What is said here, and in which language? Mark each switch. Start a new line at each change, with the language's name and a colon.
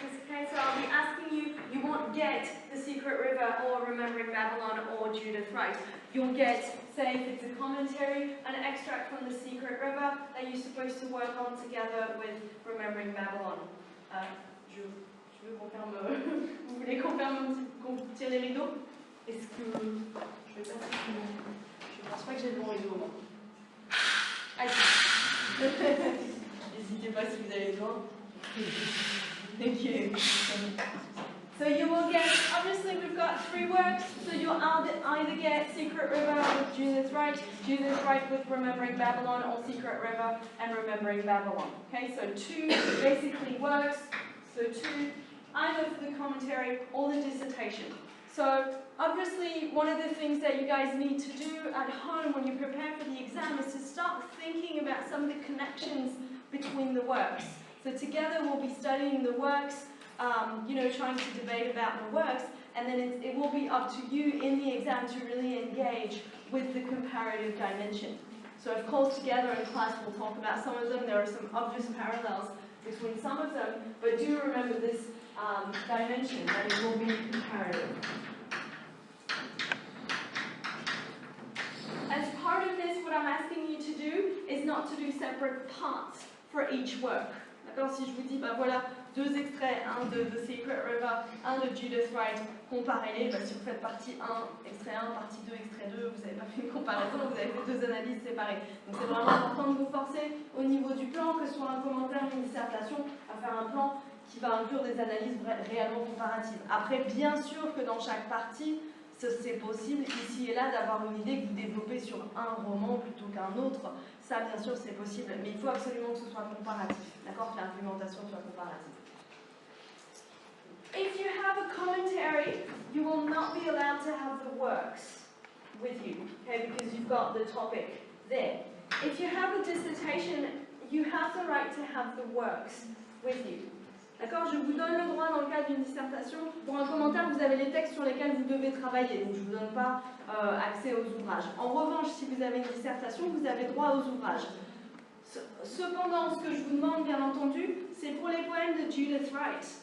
English: Okay, so I'll be asking you, you won't get The Secret River or Remembering Babylon or Judith Wright. You'll get, say, if it's a commentary, an extract from The Secret River that you're supposed to work on together with Remembering Babylon.
French: Je veux qu'on ferme... Vous voulez qu'on tire les rideaux? Est-ce que... Je vais passer... Je pense pas que j'ai le bon rideau, moi. Allez. N'hésitez pas si vous avez besoin.
English: Thank you. So you will get, obviously we've got 3 works, so you'll either get Secret River with Judith Wright with Remembering Babylon, or Secret River and Remembering Babylon. Okay, so 2 basically works, so 2, either for the commentary or the dissertation. So obviously one of the things that you guys need to do at home when you prepare for the exam is to start thinking about some of the connections between the works. So together we'll be studying the works, you know, trying to debate about the works, and then it will be up to you in the exam to really engage with the comparative dimension. So of course together in class we'll talk about some of them. There are some obvious parallels between some of them, but do remember this dimension, that it will be comparative. As part of this, what I'm asking you to do is not to do separate parts for each work.
French: D'accord? Si je vous dis, bah voilà, 2 extraits, un de The Secret River, un de Judith Wright, comparez-les, bah si vous faites partie 1, extrait 1, partie 2, extrait 2, vous n'avez pas fait une comparaison, vous avez fait 2 analyses séparées. Donc c'est vraiment important de vous forcer au niveau du plan, que ce soit un commentaire ou une dissertation, à faire un plan qui va inclure des analyses réellement comparatives. Après, bien sûr que dans chaque partie, c'est possible ici et là d'avoir une idée que vous développez sur un roman plutôt qu'un autre. Ça, bien sûr, c'est possible, mais il faut absolument que ce soit comparatif, d'accord? Que l'argumentation soit comparative.
English: If you have a commentary, you will not be allowed to have the works with you, okay? Because you've got the topic there. If you have a dissertation, you have the right to have the works with you.
French: D'accord? Je vous donne le droit dans le cadre d'une dissertation. Pour un commentaire, vous avez les textes sur lesquels vous devez travailler, donc je ne vous donne pas accès aux ouvrages. En revanche, si vous avez une dissertation, vous avez droit aux ouvrages. Cependant, ce que je vous demande, bien entendu, c'est pour les poèmes de Judith Wright.